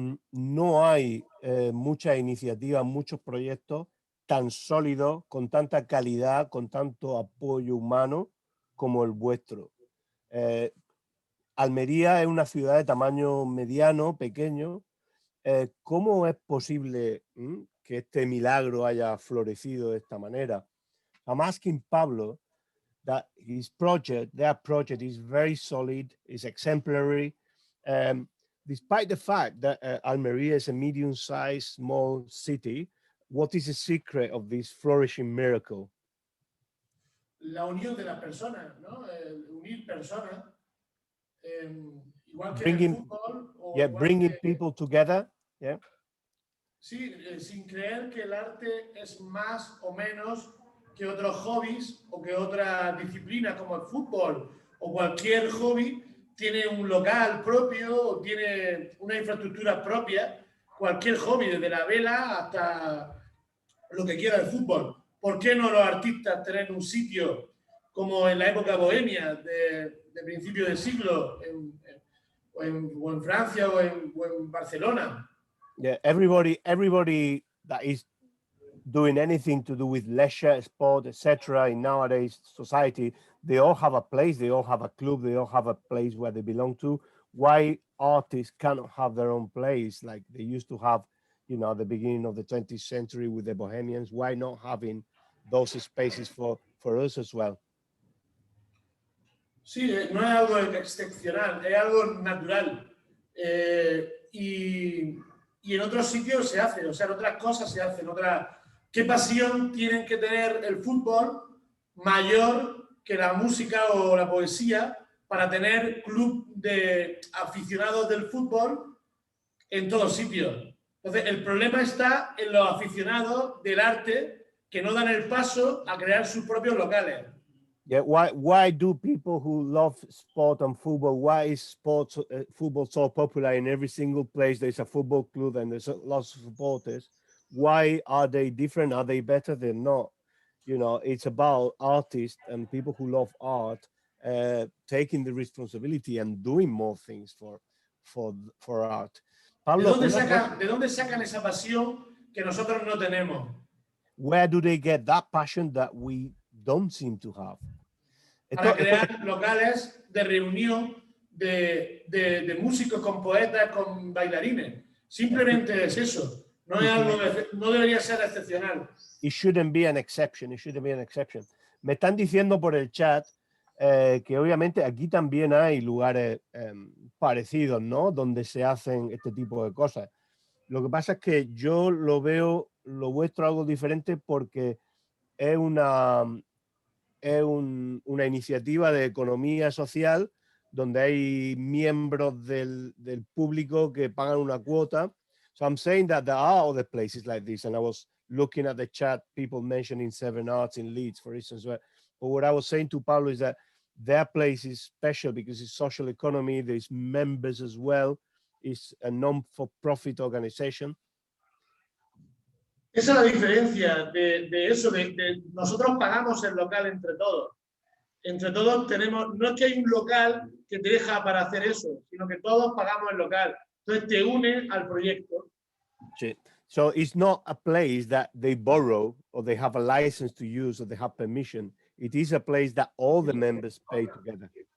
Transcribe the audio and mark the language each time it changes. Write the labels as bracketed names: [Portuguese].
[Spanish] No hay muchas iniciativas, muchos proyectos tan sólidos, con tanta calidad, con tanto apoyo humano como el vuestro. Almería es una ciudad de tamaño mediano, pequeño. ¿Cómo es posible que este milagro haya florecido de esta manera? [English] I'm asking Pablo that their project is very solid, is exemplary. Despite the fact that Almeria is a medium-sized, small city, what is the secret of this flourishing miracle? [Spanish] La unión de las personas, ¿no? Unir personas, igual que [English] Bringing, [Spanish] en el fútbol. O [English] bringing [Spanish] que, [English] people together. Yeah. [Spanish] Sí, sin creer que el arte es más o menos que otros hobbies o que otras disciplinas como el fútbol o cualquier hobby tiene un local propio o tiene una infraestructura propia. Cualquier hobby, desde la vela hasta lo que quiera el fútbol. ¿Por qué no los artistas tener un sitio como en la época bohemia de principio del siglo o en Francia o en Barcelona? [English] Yeah, everybody that is doing anything to do with leisure, sport, etc. in nowadays society, they all have a place, they all have a club, they all have a place where they belong to. Why artists cannot have their own place like they used to have, you know, at the beginning of the 20th century with the Bohemians? Why not having those spaces for us as well? [Spanish] Sí, no es algo excepcional, es algo natural. Y en otros sitios se hace, o sea, en otras cosas se hacen. ¿Qué pasión tienen que tener el fútbol mayor que la música o la poesía para tener club de aficionados del fútbol en todos sitios? Entonces, el problema está en los aficionados del arte que no dan el paso a crear sus propios locales. [English] Yeah, why do people who love sport and football, why is football so popular in every single place? There's a football club and there's lots of supporters. Why are they different? Are they better? They're not. You know, it's about artists and people who love art taking the responsibility and doing more things for art. Pablo, [Spanish] ¿De dónde sacan esa pasión que nosotros no tenemos? [English] Where do they get that passion that we don't seem to have? [Spanish] Para crear locales de reunión de músicos con poetas, con bailarines. Simplemente es eso. No es algo, no debería ser excepcional. [English] It shouldn't be an exception. It shouldn't be an exception. [Spanish] Me están diciendo por el chat que obviamente aquí también hay lugares parecidos, ¿no? Donde se hacen este tipo de cosas. Lo que pasa es que yo lo veo, lo vuestro algo diferente porque es una iniciativa de economía social donde hay miembros del público que pagan una cuota. [English] So I'm saying that there are other places like this, and I was looking at the chat, people mentioning Seven Arts in Leeds, for instance. But what I was saying to Pablo is that their place is special because it's social economy, there's members as well, it's a non-for-profit organization. [Spanish] Esa es la diferencia de eso, de nosotros pagamos el local entre todos. Entre todos tenemos, no es que hay un local que te deja para hacer eso, sino que todos pagamos el local. Entonces te une al proyecto. [English] So it's not a place that they borrow or they have a license to use or they have permission. It is a place that all the members pay together.